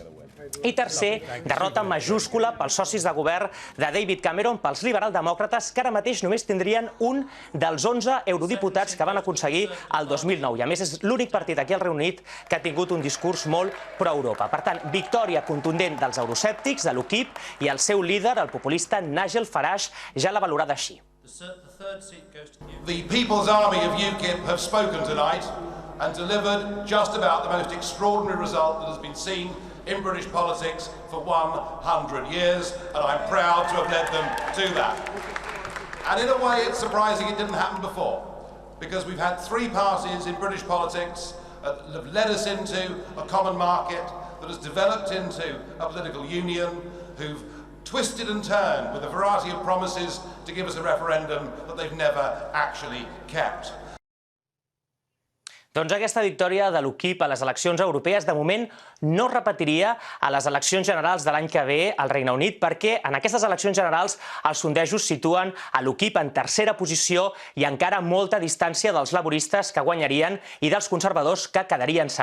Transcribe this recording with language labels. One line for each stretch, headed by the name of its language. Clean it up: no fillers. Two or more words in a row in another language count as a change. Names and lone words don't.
Catalan: I tercer, derrota majúscula pels socis de govern de David Cameron, pels liberaldemòcrates, que ara mateix només tindrien un dels 11 eurodiputats que van aconseguir el 2009. I, a més, és l'únic partit aquí al Regne Unit que ha tingut un discurs molt pro-Europa. Per tant, victòria contundent dels euroscèptics, de l'UKIP, i el seu líder, el populista Nigel Farage, ja l'ha valorada així.
English: The People's Army of UKIP have spoken tonight and delivered just about the most extraordinary result that has been seen in British politics for 100 years, and I'm proud to have led them to that. And in a way, it's surprising it didn't happen before, because we've had three parties in British politics that have led us into a common market, that has developed into a political union, who've twisted and turned with a variety of promises to give us a referendum that they've never actually kept.
Catalan: Doncs aquesta victòria de l'UKIP a les eleccions europees de moment no es repetiria a les eleccions generals de l'any que ve al Regne Unit, perquè en aquestes eleccions generals els sondejos situen a l'UKIP en tercera posició i encara molta distància dels laboristes, que guanyarien, i dels conservadors, que quedarien segons.